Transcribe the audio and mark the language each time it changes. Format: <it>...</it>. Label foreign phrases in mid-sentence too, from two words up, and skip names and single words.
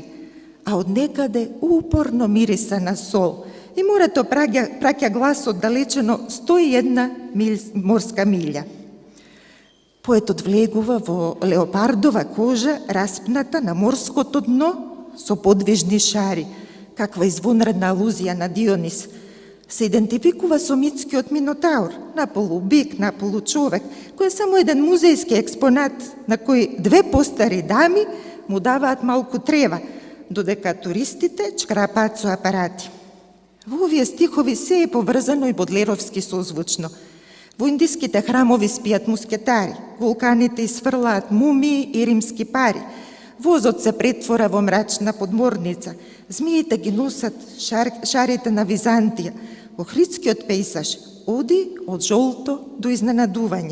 <mk>А од некаде упорно мириса на сол и морето праќа гласот далечено 101 морска милја. Поетот влегува во леопардова кожа, распната на морското дно со подвижни шари, каква извонредна алузија на Дионис. Се идентификува со митскиот Минотаур, наполу бик, наполу човек, кој е само еден музејски експонат на кој две постари дами му даваат малку трева, додека туристите чкрапаат со апарати. Во овие стихови се е поврзано и бодлеровски созвучно. Во индиските храмови спијат мускетари, вулканите изфрлаат мумии и римски пари, возот се претвора во мрачна подморница, змиите ги носат шарите на Византија, охридскиот пейсаж оди од жолто до изненадување.</mk>